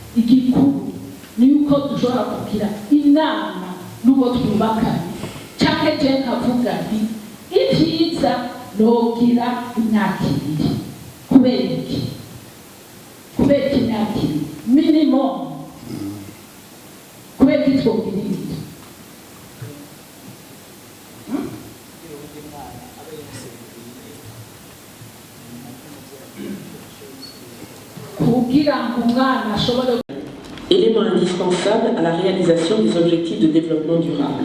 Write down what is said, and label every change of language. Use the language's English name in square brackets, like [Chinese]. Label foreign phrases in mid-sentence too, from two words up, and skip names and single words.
[Rundi] igikuru ni uko dushobora kugira inama n'uwo twubakanye cyangwa je nkavuga nti ibyiza nogira imyaka ibiri kubera iki kubera imyaka ibiri minimum kubera iki twogira ibiri [French] Élément indispensable à la réalisation des objectifs de développement durable.